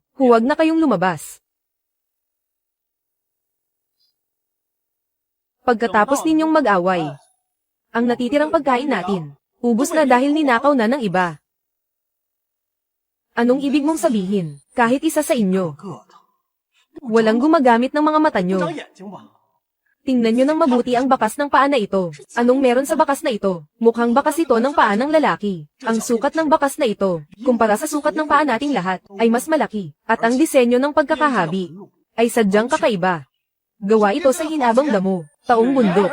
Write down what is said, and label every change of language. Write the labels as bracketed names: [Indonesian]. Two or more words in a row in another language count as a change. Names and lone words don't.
[Filipino] Huwag na kayong lumabas. Pagkatapos ninyong mag-away, ang natitirang pagkain natin, ubos na dahil ninakaw na ng iba. Anong ibig mong sabihin? Kahit isa sa inyo, [Chinese] 个的， [Filipino] walang gumagamit ng mga mata [Chinese] 不 [Filipino] nyo. [Chinese] 长眼睛吧？ [Filipino] Tingnan nyo ng mabuti ang bakas ng paa na ito. Anong meron sa bakas na ito? Mukhang bakas ito ng paa ng lalaki. Ang sukat ng bakas na ito, kumpara sa sukat ng paa nating lahat, ay mas malaki. At ang disenyo ng pagkakahabi, ay sadyang kakaiba. Gawa ito sa hinabang damo, taong bundok.